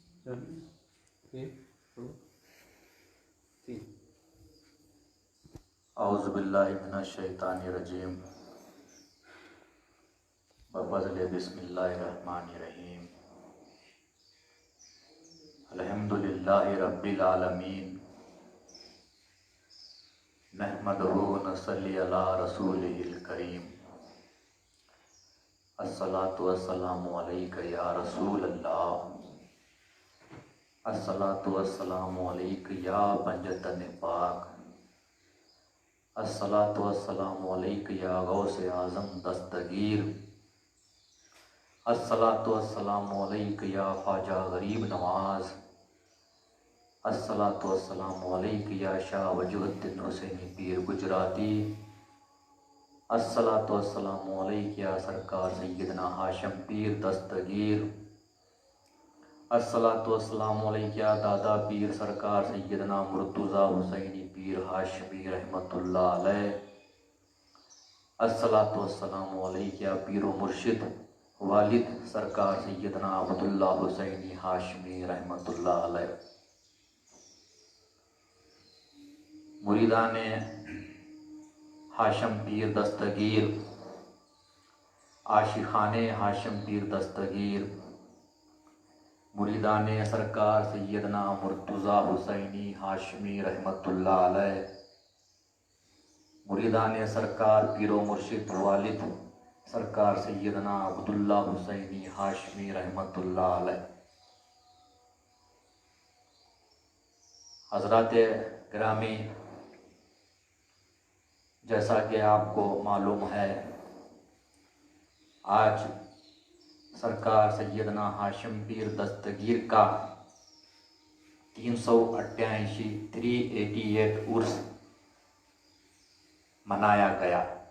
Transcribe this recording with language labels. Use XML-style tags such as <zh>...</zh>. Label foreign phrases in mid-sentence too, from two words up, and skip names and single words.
<ar>أعوذ بالله من الشيطان الرجيم بفضله بسم الله الرحمن الرحيم الحمد لله رب العالمين نحمده ونصلي على رسوله الكريم الصلاة والسلام عليك يا رسول الله الصلاة والسلام عليك يا پنجتن پاک الصلاة والسلام عليك يا غوث اعظم دستگیر الصلاة والسلام عليك يا خواجه غریب نواز الصلاة والسلام عليك يا شاه وجیه الدین حسینی پیر گجراتی الصلاة والسلام عليك يا سرکار سيدنا هاشم پیر دستگیر الصلاة والسلام عليك يا دادا پیر سرکار سيدنا مرتضى حسینی پیر هاشمی رحمة الله عليه الصلاة والسلام عليك يا پیر مرشد والد سرکار سيدنا عبد الله حسینی هاشمی رحمة الله عليه</ar> <ur>مریدانِ ہاشم پیر دستگیر عاشقانِ ہاشم پیر دستگیر مریدانِ سرکار سیدنا مرتضیٰ حسینی ہاشمی</ur> <ar>رحمة الله عليه</ar> <ur>مریدانِ سرکار پیر و مرشد والد سرکار سیدنا عبداللہ حسینی ہاشمی</ur> <ar>رحمة الله عليه</ar> <ur>حضراتِ گرامی, جیسا کہ آپ کو معلوم ہے، آج سرکار سیدنا ہاشم پیر دستگیر کا 388 عرس منایا گیا.</ur>